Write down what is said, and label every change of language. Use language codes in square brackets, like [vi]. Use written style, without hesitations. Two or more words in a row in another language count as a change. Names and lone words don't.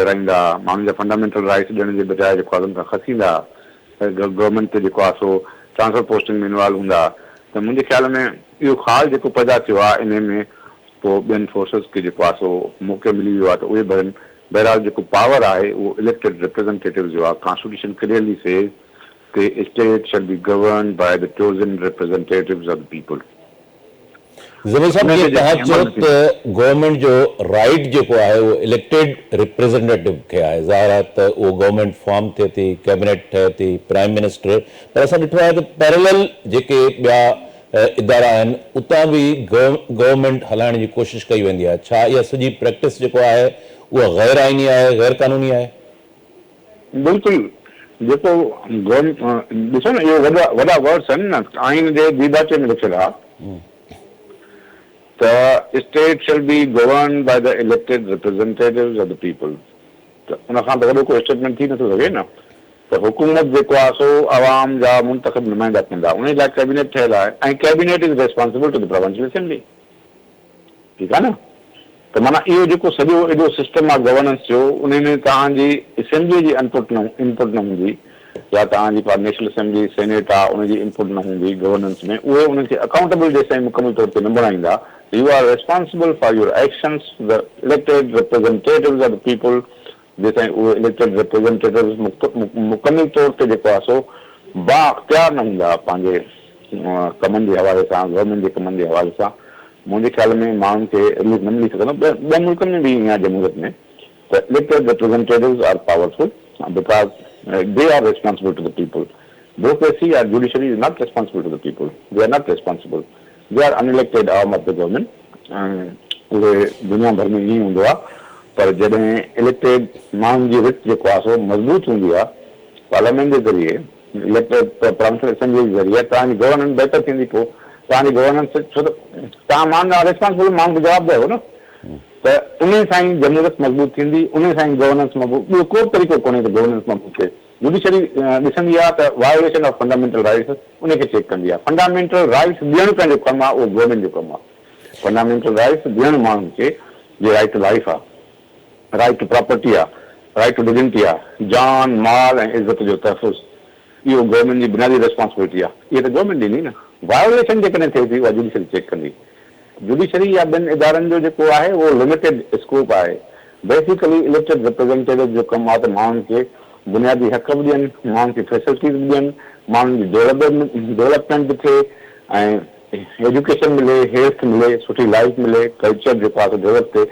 [sd] लड़ाईंदा माण्हुनि जा [en] fundamental rights [sd] ॾियण जे बजाए जेको आहे उन्हनि खां खसींदा गवर्नमेंट ते जेको आहे सो [en] transfer posting [sd] में इन्वॉल्व हूंदा त मुंहिंजे ख़्याल में इहो ख़्यालु जेको पैदा थियो आहे इन में पोइ ॿियनि फोर्सिस खे जेको आहे सो मौक़ो मिली वियो आहे त उहे भरनि बहरहाल जेको पावर आहे उहो [en] elected representative [sd] जो आहे [en] Constitution clearly says the state shall be governed by the chosen representatives of the people. [sd] ज़मीर साहब ये तव्हां चयो त गवर्नमेंट जो राइट जेको आहे उहो [en] elected representative [sd] खे आहे ज़ाहिर आहे त उहो [en] government form [sd] थिए थी कैबिनेट ठहे थी [en] prime minister [sd] पर असां ॾिठो आहे त पैरेलल जेके ॿिया इदारा आहिनि उतां बि गवर्नमेंट हलाइण जी कोशिशि कई वेंदी आहे छा इहा सॼी प्रैक्टिस जेको आहे उहा गैर आइनी आहे गैर कानूनी आहे? बिल्कुलु जेको ॾिसो न इहे वॾा वर्ड्स आहिनि न आइन जे दीबाचे में लिखियल आहे त [en] State shall be govern by the elected representatives of the people [sd] त उनखां त वॾो कोई स्टेटमेंट थी नथो सघे न त हुकूमत जेको आहे सो आवाम जा मुंतख़ब नुमाइंदा कंदा उन लाइ कैबिनेट ठहियल आहे ऐं [en] Cabinet is responsible to the Provincial Assembly [sd] ठीकु आहे न त माना इहो जेको सॼो एॾो सिस्टम आहे गवर्नेंस जो उन में तव्हांजी असेंबली जी इनपुट न हूंदी या तव्हांजी नेशनल [en] Assembly Senate [sd] आहे उनजी इनपुट न हूंदी गवर्नेंस में उहे उनखे अकाउंटेबल जेसिताईं मुकमल तौर ते न बणाईंदा [en] You are responsible for your actions the elected representatives of the people [sd] जेसिताईं उहे [en] elected representatives [sd] मुकमल तौर ते जेको आहे सो बाअख्तियार न हूंदा पंहिंजे कमनि जे हवाले सां गवर्नमेंट जे कमनि जे हवाले सां मुंहिंजे ख्याल में माण्हुनि खे रिलीफ न मिली सघंदो। ॿियनि मुल्कनि में बि ईअं आहे जमहूरियत में त [en] elected representatives are powerful because they are responsible to the people. Bureaucracy or judiciary is not responsible to the people. They are not responsible. They are unelected arm of the government. [sd] पूरे दुनिया भर में ईअं हूंदो आहे, पर जॾहिं इलेक्टेड माण्हुनि जी विच जेको आहे सो मज़बूत हूंदी आहे पार्लियामेंट जे ज़रिए, इलेक्टेड प्रांतीय असेंबली जे ज़रिए, तव्हांजी गवर्नेंस बहितर थींदी। पोइ तव्हांजी गवर्नेंस छो त तव्हां माण्हू रिस्पॉन्सिबल माण्हू खे जवाबु ॾियो न, त उन सां ई जमहूरियत मज़बूत थींदी, उन सां ई गवर्नेंस मज़बूत। ॿियो को तरीक़ो कोन्हे त गवर्नेंस मज़बूत थिए। जुडिशरी ॾिसंदी आहे त [en] violation of fundamental rights [sd] उनखे चेक कंदी आहे। [en] fundamental rights [sd] ॾियणु पंहिंजो कमु आहे, उहो गवर्नमेंट जो कमु आहे। [en] fundamental rights [sd] ॾियणु माण्हुनि खे, जे [en] right to life [sd] आहे, [en] right to property [sd] आहे, [en] right to dignity [sd] आहे, जान माल ऐं इज़त जो तहफ़ुज़, इहो गवर्नमेंट जी बुनियादी रिस्पॉन्सिबिलिटी आहे। इहा त गवर्नमेंट ॾींदी न। वायोलेशन जेकॾहिं थिए थी उहा जुडिशरी चेक कंदी। जुडिशरी या ॿियनि इदारनि जो जेको आहे उहो [en] limited scope [sd] आहे। [en] basically elected representative [sd] जो कमु आहे त माण्हुनि खे बुनियादी हक़ बि ॾियनि, माण्हुनि खे फैसिलिटीज़ बि ॾियनि, माण्हुनि जी डेवलपमेंट बि थिए ऐं एजुकेशन मिले, हेल्थ मिले, सुठी लाइफ मिले, कल्चर जेको आहे डेवलप थिए।